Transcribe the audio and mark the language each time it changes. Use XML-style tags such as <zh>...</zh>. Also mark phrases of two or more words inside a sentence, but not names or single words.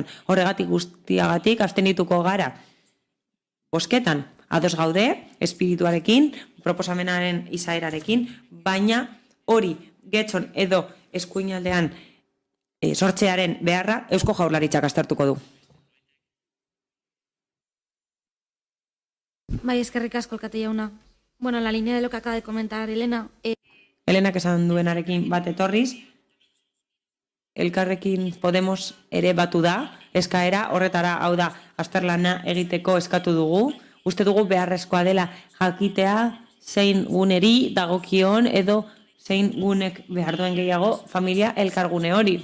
<eu>Horregatik guztiagatik abstenituko gara. Bozketan, ados gaude, espirituarekin, proposamenaren izaerarekin, baina hori Getxon edo eskuinaldean sortzearen beharra Eusko Jaurlaritzak aztertuko du. Bai, eskerrik asko alkate jauna. Bueno,</eu> <es>la línea de lo que acaba de comentar Elena.</es> <eu>Elenak esan duenarekin bat etorriz, Elkarrekin Podemos ere batu da, eskaera horretara, hau da, azterlana egiteko eskatu dugu. Uste dugu beharrezkoa dela jakitea zein guneri dagokion edo zein gunek behar duen gehiago familia elkargune hori.</eu>